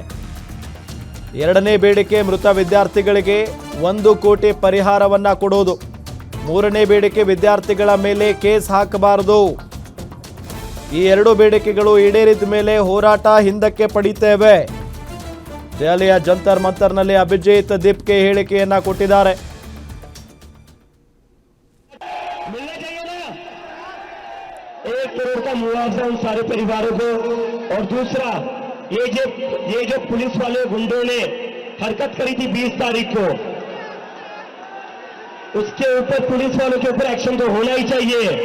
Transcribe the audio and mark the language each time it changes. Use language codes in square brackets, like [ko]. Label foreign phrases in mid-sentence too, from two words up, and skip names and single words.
[kn] 2ನೇ ಬೇಡಿಕೆ ಮೃತ ವಿದ್ಯಾರ್ಥಿಗಳಿಗೆ 1 ಕೋಟಿ ಪರಿಹಾರವನ್ನ ಕೊಡೋದು. 3ನೇ ಬೇಡಿಕೆ ವಿದ್ಯಾರ್ಥಿಗಳ ಮೇಲೆ ಕೇಸ್ ಹಾಕಬಾರದು. ಈ 2 ಬೇಡಿಕೆಗಳು ಈಡೇರಿದ ಮೇಲೆ ಹೋರಾಟ ಹಿಂದಕ್ಕೆ ಪಡೀತೇವೆ. ದೆಹಲಿಯ ಜಂತರ್ ಮಂತರ್ನಲ್ಲಿ ಅಭಿಜಿತ್ ದೀಪ್ಗೆ ಹೇಳಿಕೆಯನ್ನ ಕೊಟ್ಟಿದ್ದಾರೆ. [hi] एक करोड़ का मुआवजा उन सारे परिवारों को, और दूसरा ये जो पुलिस वाले गुंडों ने हरकत करी थी 20 तारीख को, उसके ऊपर पुलिस वालों के ऊपर एक्शन तो होना ही चाहिए.